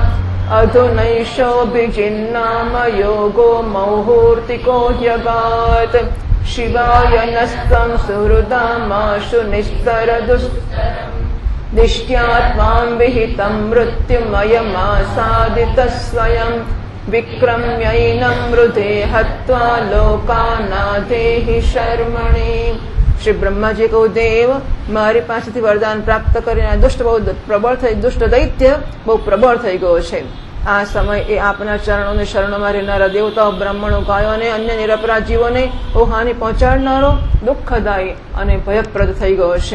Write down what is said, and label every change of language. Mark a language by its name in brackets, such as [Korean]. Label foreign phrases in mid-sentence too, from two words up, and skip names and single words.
[Sanskrit] अधुनैषोऽभिजिन्नाम योगो मुहूर्तिको ह्यगात् शिवाय नस्तं सुहृदामाशु निष्ठ्यात्मां विहितं मृत्युमयमासादितः स्वयं विक्रम्यैनं मृधे हत्वा लोकानाथेहि शर्मणि। [Gujarati] શ્રી બ્રહ્માજી કહું, દેવ મારી પાસેથી વરદાન પ્રાપ્ત કરીને દુષ્ટ બહુ પ્રબળ થઈ, દુષ્ટ દૈત્ય બહુ પ્રબળ થઈ ગયો છે. આ સમય એ આપના ચરણોને શરણોમાં રહેનારા દેવતાઓ, બ્રાહ્મણો, ગાયો અને અન્ય નિરપરાધ જીવોને બહુ હાનિ પહોંચાડનારો, દુઃખદાયી અને ભયપ્રદ થઈ ગયો છે.